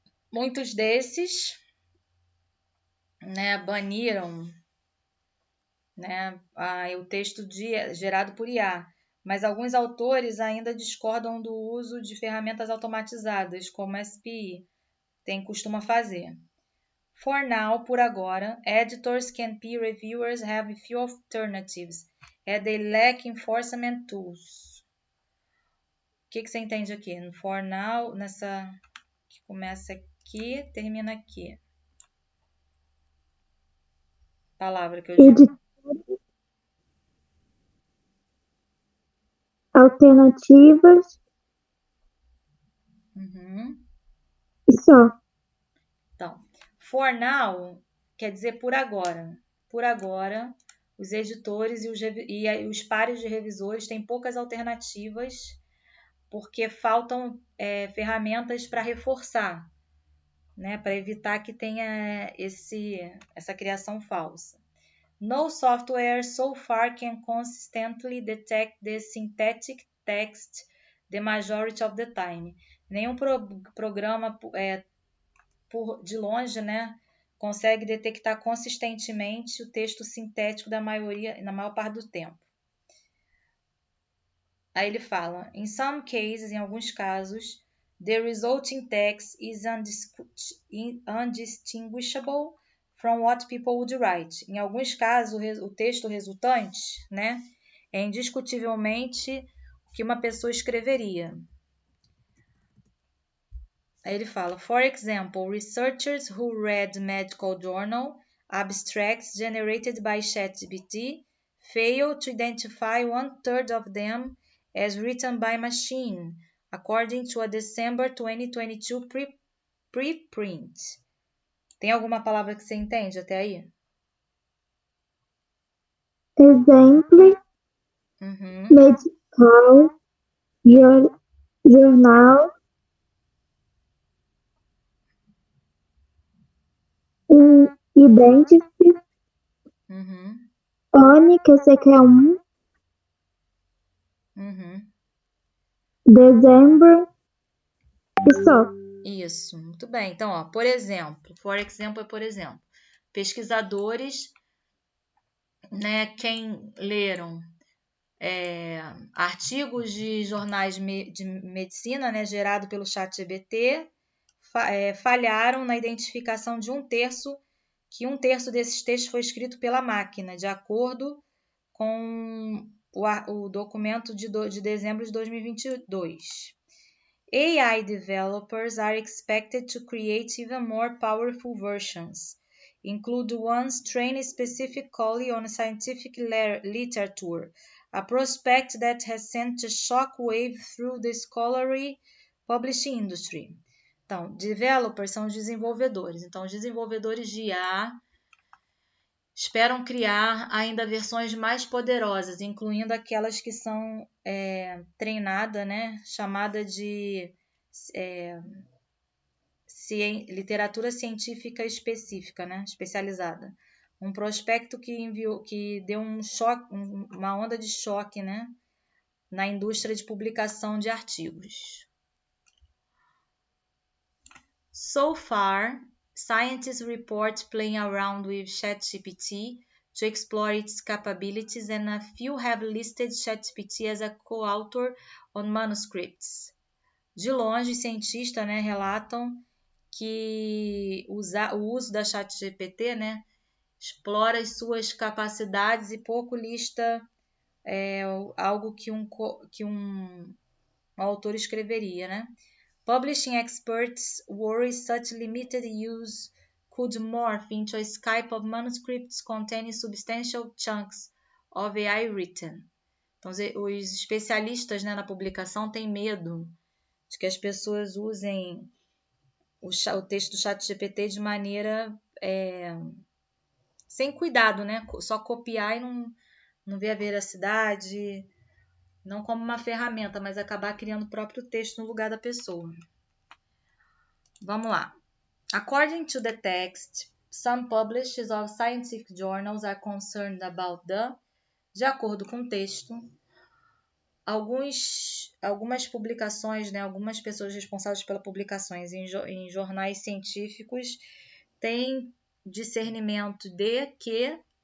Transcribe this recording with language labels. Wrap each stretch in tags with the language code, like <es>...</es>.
<pt>Muitos desses, né, baniram, né, o texto gerado por IA, mas alguns autores ainda discordam do uso de ferramentas automatizadas, como SPI costuma fazer.</pt> <en>For now,</en> <pt>por agora,</pt> <en>editors and peer reviewers have few alternatives, and they lack enforcement tools.</en> <pt>O que você entende aqui? No</pt> <en>for now,</en> <pt>nessa que começa aqui, termina aqui. Palavra que eu digo. Alternativas. E só. Então,</pt> <en>for now</en> <pt>quer dizer por agora. Por agora, os editores e os pares de revisores têm poucas alternativas porque faltam ferramentas para reforçar, né, para evitar que tenha essa criação falsa.</pt> <en>No software so far can consistently detect the synthetic text the majority of the time.</en> <pt>Nenhum programa de longe, né, consegue detectar consistentemente o texto sintético na maior parte do tempo. Aí ele fala,</pt> <en>in some cases,</en> <pt>em alguns casos,</pt> <en>the resulting text is undistinguishable from what people would write.</en> <pt>Em alguns casos, o texto resultante, né, é indiscutivelmente o que uma pessoa escreveria. Aí ele fala,</pt> <en>for example, researchers who read medical journal abstracts generated by ChatGPT failed to identify 1/3 of them as written by machine, according to a December 2022 preprint.</en> <pt>Tem alguma palavra que você entende até aí? Exemplo, medical, jornal, identity, ONI, que eu sei que é um, dezembro, e só. Isso, muito bem. Então, ó, por exemplo, é por exemplo, pesquisadores, né, quem leram artigos de jornais de medicina, né, gerado pelo ChatGPT, falharam na identificação de que um terço desses textos foi escrito pela máquina, de acordo com o documento de dezembro de 2022.</pt> <en>AI developers are expected to create even more powerful versions, include ones trained specifically on scientific literature, a prospect that has sent a shockwave through the scholarly publishing industry.</en> <pt>Então, developers são os desenvolvedores. Então, os desenvolvedores de IA esperam criar ainda versões mais poderosas, incluindo aquelas que são treinadas, né, chamada de literatura científica específica, né, especializada. Um prospecto que deu uma onda de choque, né, na indústria de publicação de artigos.</pt> <en>So far, scientists report playing around with ChatGPT to explore its capabilities, and a few have listed ChatGPT as a co-author on manuscripts.</en> <pt>De longe, cientistas, né, relatam que o uso da ChatGPT, né, explora as suas capacidades e pouco lista algo que um autor escreveria, né?</pt> <en>Publishing experts worry such limited use could morph into a Skype of manuscripts containing substantial chunks of AI written.</en> <pt>Então, os especialistas, né, na publicação têm medo de que as pessoas usem o texto do ChatGPT de maneira sem cuidado, né? Só copiar e não ver a veracidade, não como uma ferramenta, mas acabar criando o próprio texto no lugar da pessoa. Vamos lá.</pt> <en>According to the text, some publishers of scientific journals are concerned about the...</en> <pt>De acordo com o texto, algumas publicações, né, algumas pessoas responsáveis pelas publicações em jornais científicos têm discernimento de que</pt>